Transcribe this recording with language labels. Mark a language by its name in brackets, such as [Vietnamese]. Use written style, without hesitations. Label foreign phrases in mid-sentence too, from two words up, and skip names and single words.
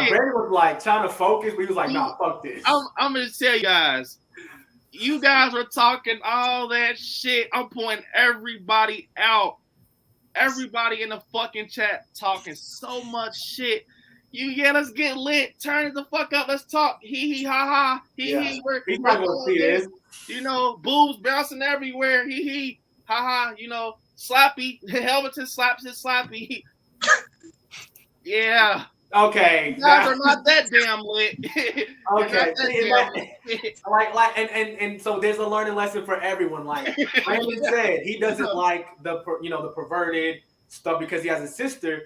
[English] Brandon was like trying to focus, but he was like, nah, fuck this. I'm going to tell you guys. You guys were talking all that shit. I'm pointing everybody out. Everybody in the fucking chat talking so much shit. Let's get lit. Turn it the fuck up. Let's talk. Hee hee ha ha. Hee hee. He's not gonna see this. You know, boobs bouncing everywhere. Hee hee ha ha. You know, Slappy. Helverton slaps his Slappy. Yeah. Okay. You guys are not that damn lit. Okay. And so there's a learning lesson for everyone. Like Brandon said, he doesn't like the perverted stuff because he has a sister.